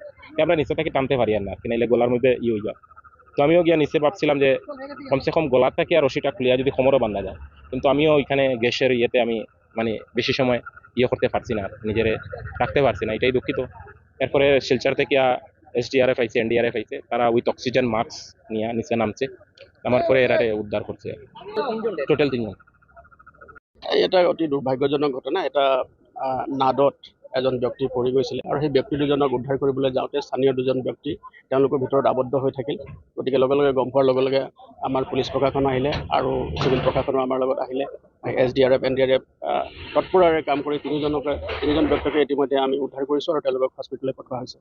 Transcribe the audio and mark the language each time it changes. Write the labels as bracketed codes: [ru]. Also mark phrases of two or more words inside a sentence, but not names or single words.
[bn] আমরা নিচে থেকে টানতে পারি আর না, কিনাইলে গলার মধ্যে হয়ে যায়। তো আমিও গিয়া নিচে ভাবছিলাম যে কমসে কম গলার থেকে আর রশিটা খুলিয়া যদি কোমরও বান্ধা যায়, কিন্তু আমিও ওইখানে গ্যাসের ইয়েতে আমি মানে বেশি সময় করতে পারছি না, নিজেরে রাখতে পারছি না, এটাই দুঃখিত। এরপরে শিলচর থেকে এসডিআরএফ আইছে, এনডিআরএফ আইছে, তারা [en] with oxygen mask [bn] নিয়ে নিচে নামছে। নামার পরে এরারে উদ্ধার করছে। টোটাল 3 জন। [as] এটা অতি দুৰ্ভাগ্যজনক ঘটনা। এটা নাদত এজন ব্যক্তি পৰি গৈছিলে আৰু সেই ব্যক্তি দুজনক উদ্ধাৰ কৰিবলৈ যাওঁতে স্থানীয় 2জন ব্যক্তি তেওঁলোকৰ ভিতৰত আবদ্ধ হৈ থাকিল। গতিকে লগে লগে গম পোৱাৰ লগে লগে আমাৰ পুলিচ প্ৰশাসন আহিলে আৰু চিভিল প্ৰশাসনো আমাৰ লগত আহিলে। এছডিআৰএফ এনডিআৰএফ তৎপৰাৰে কাম কৰি 3জন ব্যক্তিকে ইতিমধ্যে আমি উদ্ধাৰ কৰিছোঁ আৰু তেওঁলোকক হস্পিটেললৈ পঠোৱা হৈছে।